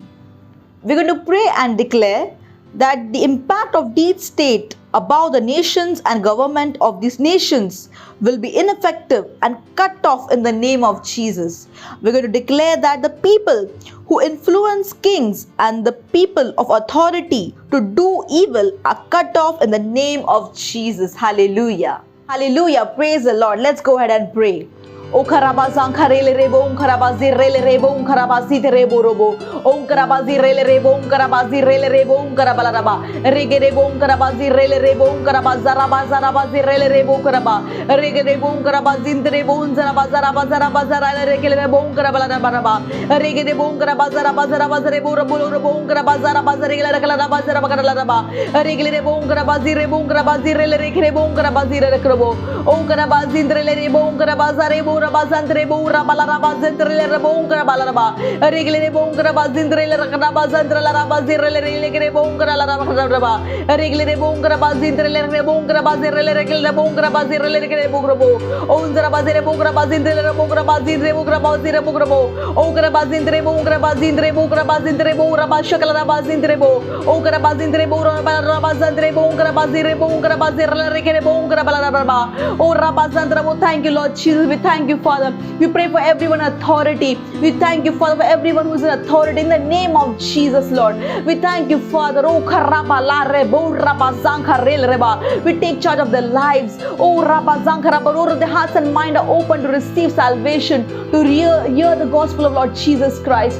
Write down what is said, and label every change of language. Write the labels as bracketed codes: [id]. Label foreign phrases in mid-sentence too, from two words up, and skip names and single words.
[en] We're going to pray and declare that the impact of deed state above the nations and government of these nations will be ineffective and cut off in the name of Jesus. We're going to declare that the people who influence kings and the people of authority to do evil are cut off in the name of Jesus. Hallelujah. Hallelujah. Praise the Lord. Let's go ahead and pray. O karabazan karele rebo karabazi rele rebo karabazi rebo robo o karabazi rele rebo karabazi rele rebo karabalaraba rege rebo karabazi rele rebo karabazara bazara bazi rele rebo karaba rege rebo karabazi rebo zarabazara bazara bazara rege rebo karabalaraba rege rebo karabazara bazara bazara rebo robo karabazara bazara rege kala bazara bakalaraba rege rebo karabazi rebo karabazi rele rege rebo karabazi rele robo o karabazi rele rebo karabazara rebo Rabazandre Bura Balarabazandre Rabongra Balaraba, Regular Bongra Bazindre Rabazandra Rabazir Bongra Laraba, Regular Bongra Bazindre Bongra Bazir Regular Bongra Bazir Regrabo, Onzra Bazir Bongra Bazindre Bongra Bazir Bongra Bazir Bograbo, Ogra Bazindre Bongra Bazindre Bongra Bazindre Bora Bashakala Bazindrebo, Ogra Bazindre Bora Rabazandre Bongra Bazir Bongra Bazir Regre Bongra Balaraba, O Rabazandra. Thank you, Lord Jesus. We thank you, Father. We pray for everyone in authority. We thank you, Father, for everyone who is in authority in the name of Jesus, Lord. We thank you, Father. Oh, we take charge of their lives. Oh, the hearts and mind are open to receive salvation, to hear the gospel of Lord Jesus Christ.